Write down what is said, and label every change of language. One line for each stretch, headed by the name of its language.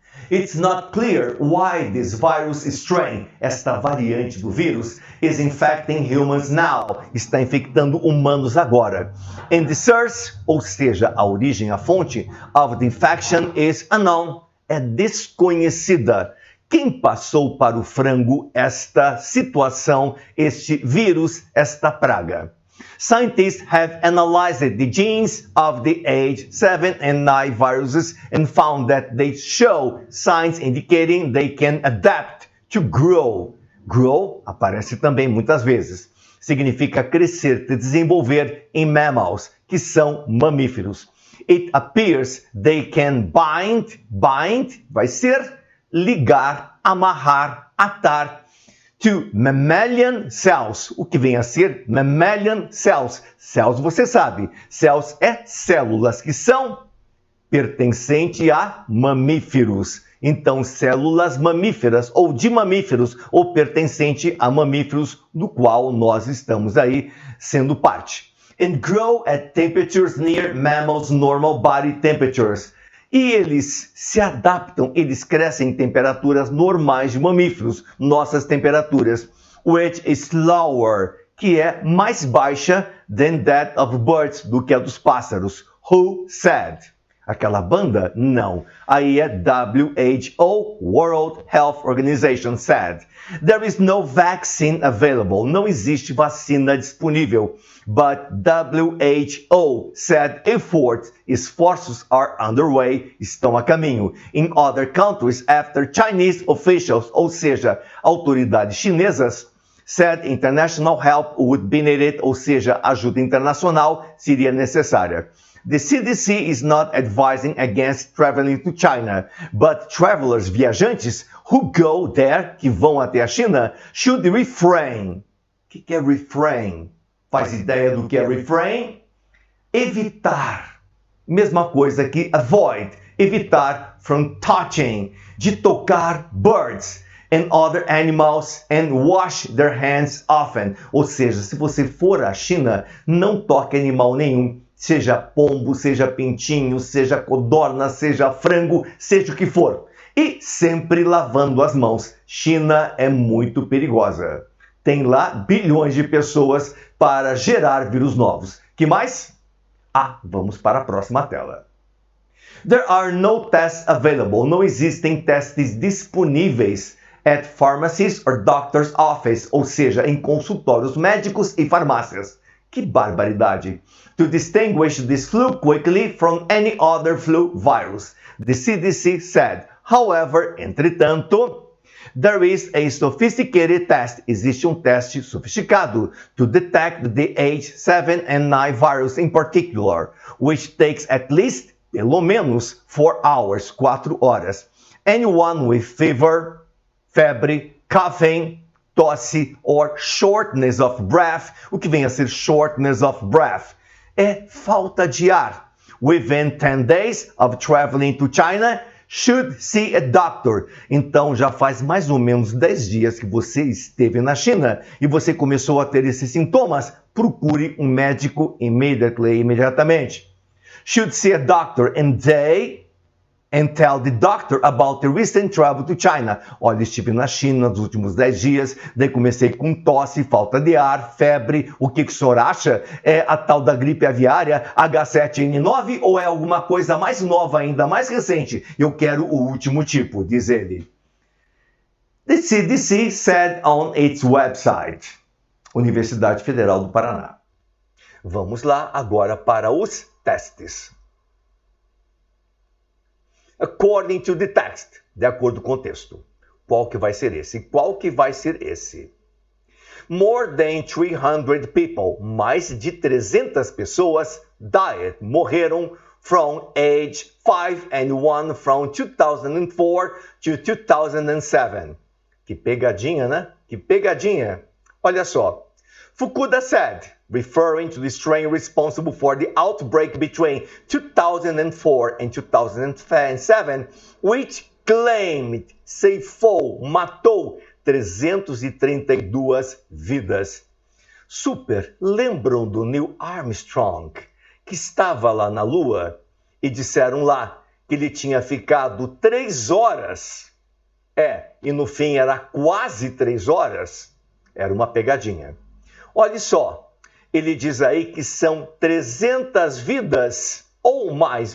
English: It's not clear why this virus strain,
Portuguese: esta variante do vírus,
English: is infecting humans now,
Portuguese: está infectando humanos agora.
English: And the source,
Portuguese: ou seja, a origem, a fonte,
English: of the infection is unknown,
Portuguese: é desconhecida. Quem passou para o frango esta situação, este vírus, esta praga?
English: Scientists have analyzed the genes of the H7N9 viruses and found that they show signs indicating they can adapt to grow.
Portuguese: Grow aparece também muitas vezes. Significa crescer, se desenvolver em mammals, que são mamíferos.
English: It appears they can bind
Portuguese: vai ser ligar, amarrar, atar,
English: to mammalian cells,
Portuguese: o que vem a ser
English: mammalian cells.
Portuguese: Cells você sabe, cells é células que são pertencentes a mamíferos. Então, células mamíferas ou de mamíferos ou pertencente a mamíferos, do qual nós estamos aí sendo parte.
English: And grow at temperatures near mammals' normal body temperatures.
Portuguese: E eles se adaptam, eles crescem em temperaturas normais de mamíferos, nossas temperaturas,
English: which is lower,
Portuguese: que é mais baixa
English: than that of birds,
Portuguese: do que a dos pássaros. Who said? Aquela banda? Não. Aí é WHO, World Health Organization, said.
English: There is no vaccine available.
Portuguese: Não existe vacina disponível.
English: But WHO said
Portuguese: esforços
English: are underway,
Portuguese: estão a caminho.
English: In other countries, after Chinese officials,
Portuguese: ou seja, autoridades chinesas,
English: said international help would be needed,
Portuguese: ou seja, ajuda internacional seria necessária.
English: The CDC is not advising against traveling to China, but travelers, viajantes, who go there,
Portuguese: que vão até a China,
English: should refrain.
Portuguese: O que é refrain? Faz ideia do que é refrain? Evitar. Mesma coisa que avoid.
English: Evitar from touching,
Portuguese: de tocar
English: birds and other animals and wash their hands often.
Portuguese: Ou seja, se você for à China, não toque animal nenhum. Seja pombo, seja pintinho, seja codorna, seja frango, seja o que for. E sempre lavando as mãos. China é muito perigosa. Tem lá bilhões de pessoas para gerar vírus novos. Que mais? Vamos para a próxima tela.
English: There are no tests available.
Portuguese: Não existem testes disponíveis
English: at pharmacies or doctor's office,
Portuguese: ou seja, em consultórios médicos e farmácias. Que barbaridade!
English: To distinguish this flu quickly from any other flu virus, the CDC said. However, entretanto, there is a sophisticated test.
Portuguese: Existe teste sofisticado
English: to detect the H7 and 9 virus in particular, which takes at least,
Portuguese: pelo menos,
English: 4 hours,
Portuguese: 4 horas.
English: Anyone with fever, febre, coughing, tosse or shortness of breath,
Portuguese: o que vem a ser
English: shortness of breath,
Portuguese: é falta de ar.
English: Within 10 days of traveling to China, should see a doctor.
Portuguese: Então já faz mais ou menos 10 dias que você esteve na China e você começou a ter esses sintomas, procure um médico imediatamente. Should see a doctor and tell the doctor about the recent travel to China. Olha, estive na China nos últimos 10 dias, daí comecei com tosse, falta de ar, febre. O que o senhor acha? É a tal da gripe aviária H7N9 ou é alguma coisa mais nova ainda, mais recente? Eu quero o último tipo, diz ele.
English: The CDC said on its website.
Portuguese: Universidade Federal do Paraná. Vamos lá agora para os testes.
English: According to the text,
Portuguese: de acordo com o texto. Qual que vai ser esse? Qual que vai ser esse?
English: More than 300 people,
Portuguese: mais de 300 pessoas,
English: died,
Portuguese: morreram
English: from age 5 and 1 from 2004 to 2007.
Portuguese: Que pegadinha, né? Que pegadinha. Olha só.
English: Fukuda said, referring to the strain responsible for the outbreak between 2004 and 2007, which claimed,
Portuguese: ceifou, matou
English: 332 vidas.
Portuguese: Super, lembram do Neil Armstrong, que estava lá na Lua e disseram lá que ele tinha ficado 3 horas. E no fim era quase 3 horas. Era uma pegadinha. Olha só, ele diz aí que são 300 vidas ou mais.